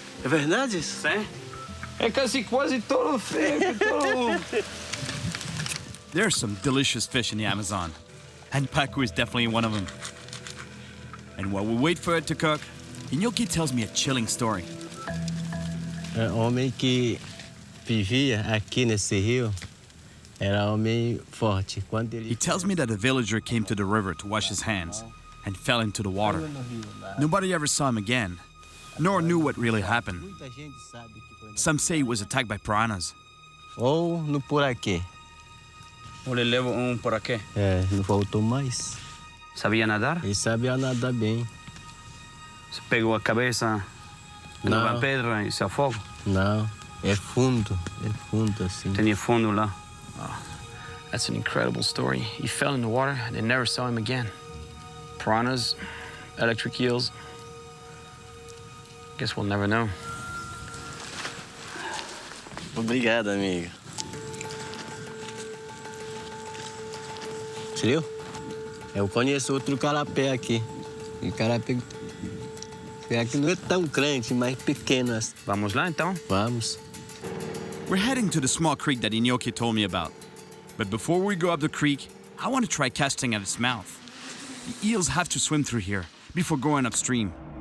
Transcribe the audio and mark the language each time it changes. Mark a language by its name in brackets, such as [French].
[Portuguese] É verdade? Sim. É quase todo feio, todo... [English] There's some delicious fish in the Amazon, and pacu is definitely one of them. And while we wait for it to cook, Inoki tells me a chilling story. [Portuguese] O homem que vivia aqui nesse rio era homem forte. Quando [English] He tells me that a villager came to the river to wash his hands and fell into the water. Nobody ever saw him again, nor knew what really happened. Some say he was attacked by piranhas. [Portuguese] Ou no poraquê. Ou ele leva poraquê. É, não voltou mais. Sabia nadar? Ele sabia nadar bem. Você pegou a cabeça numa pedra e se afogou? Não, é fundo assim. Tinha fundo lá. [English] Oh, that's an incredible story. He fell in the water and they never saw him again. Piranhas, electric eels. Guess we'll never know. [Portuguese] Obrigado, amigo. Você viu? Eu conheço outro carapé aqui. E carapé aqui não é tão grande, mas pequeno assim. Vamos lá, então? Vamos. [English] We're heading to the small creek that Inoki told me about. But before we go up the creek, I want to try casting at its mouth. The eels have to swim through here before going upstream.